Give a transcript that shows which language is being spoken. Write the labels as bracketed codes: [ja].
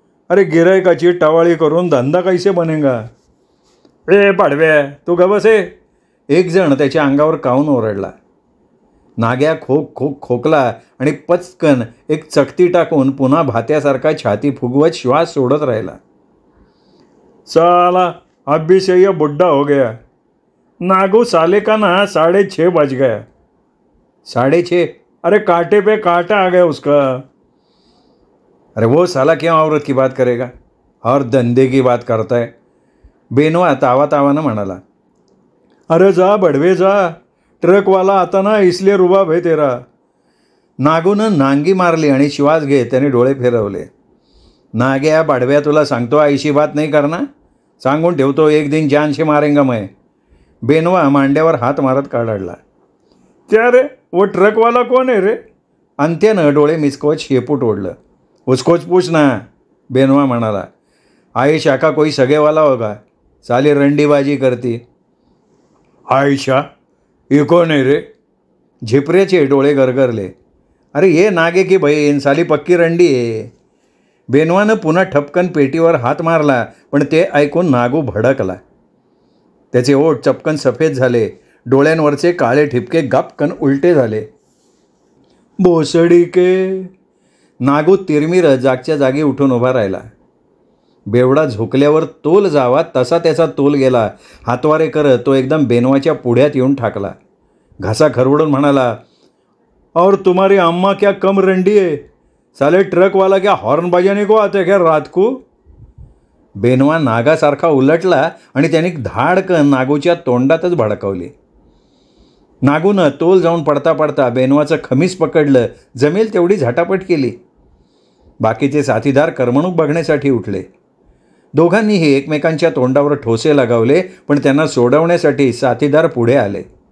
[mr] अरे गिरायकाची टवाळी करून [hi] धंदा कैसे बनेगा? [mr] ए पाडव्या तू ग बसे. एक जण त्याच्या अंगावर काऊन ओरडला. नाग्या खोकला आणि पचकन एक चकती टाकून पुन्हा भात्यासारखा छाती फुगवत श्वास सोडत राहिला. [hi] साला अभी से ये बुड्ढा हो गया. नागू साले का ना 6:30 बज गया. 6:30? अरे कांटे पे कांटा आ गया उसका. अरे वो साला क्यों औरत की बात करेगा और धंधे की बात करता है. [mr] बेनवा तावानं म्हणाला. [hi] अरे जा बडवे जा, ट्रकवाला आता ना इसलिए रुबाब है तेरा. [mr] नागूनं नांगी मारली आणि श्वास घेत त्याने डोळे फिरवले. नाग्या बडव्या तुला सांगतो [hi] ऐशी बात नाही करना. [mr] सांगून ठेवतो एक दिन जान से मारेंगा मैं. बेनवा मांड्यावर हात मारत काढला. [hi] क्या रे वो ट्रकवाला कौन है रे? [mr] अंत्यानं डोळे मिचकवत शेपूट ओढलं. [hi] उसकोच पूछ ना. [mr] बेनवा म्हणाला. [hi] आयशा का कोई सगेवाला होगा, साली रंडीबाजी करती. [mr] आयशा ये कोण आहे रे? झिपऱ्याचे डोळे गरगरले. [hi] अरे ये नागे की बहीण, [mr] साली पक्की रंडी आहे. बेनवानं पुन्हा ठपकन पेटीवर हात मारला पण ते ऐकून नागू भडकला. त्याचे ओठ चपकन सफेद झाले. डोळ्यांवरचे काळे ठिपके गपकन उलटे झाले. भोसडी के. नागू तिरमिरत जागच्या जागी उठून उभा राहिला. बेवडा झोकल्यावर तोल जावा तसा त्याचा तोल गेला. हातवारे करत तो एकदम बेनवाच्या पुढ्यात येऊन ठाकला. घासा खरवडून म्हणाला, [hi] और तुम्हारी अम्मा क्या कम रंडी है? साले ट्रक वाला क्या हॉर्न बजाने को आते क्या रात को? [mr] बेनवा नागासारखा उलटला आणि त्याने धाडकन नागूच्या तोंडातच भडकावली. नागूनं तोल जाऊन पडता पडता बेनवाचं खमीस पकडलं, जमेल तेवढी झटापट केली. बाकीचे साथीदार करमणूक बघण्यासाठी उठले. दोघांनीही एकमेकांच्या तोंडावर ठोसे लगावले, पण त्यांना सोडवण्यासाठी साथीदार पुढे आले.